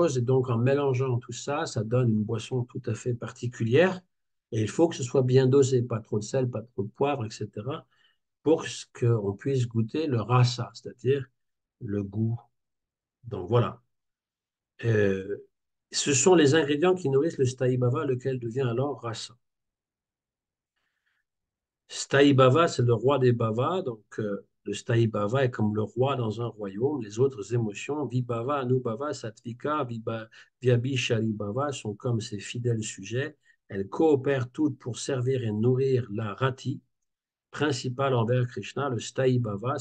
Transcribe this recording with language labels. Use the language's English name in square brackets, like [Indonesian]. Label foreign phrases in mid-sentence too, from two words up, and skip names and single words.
[French] Et donc, en mélangeant tout ça, ça donne une boisson tout à fait particulière. Et il faut que ce soit bien dosé, pas trop de sel, pas trop de poivre, etc., pour qu'on puisse goûter le rasa, c'est-à-dire le goût. Donc voilà. Euh, Ce sont les ingrédients qui nourrissent le [Sanskrit] स्थायी भाव, [French] lequel devient alors rasa. [Sanskrit] स्थायी भाव, [French] c'est le roi des bhavas. Donc, le [Sanskrit] स्थायी भाव [French] est comme le roi dans un royaume. Les autres émotions, [Sanskrit] विभाव, अनुभाव, सात्त्विक, व्यभिचारी भाव, [French] sont comme ses fidèles sujets. Elles coopèrent toutes pour servir et nourrir la rati principale envers Krishna, le [Sanskrit] स्थायी भाव.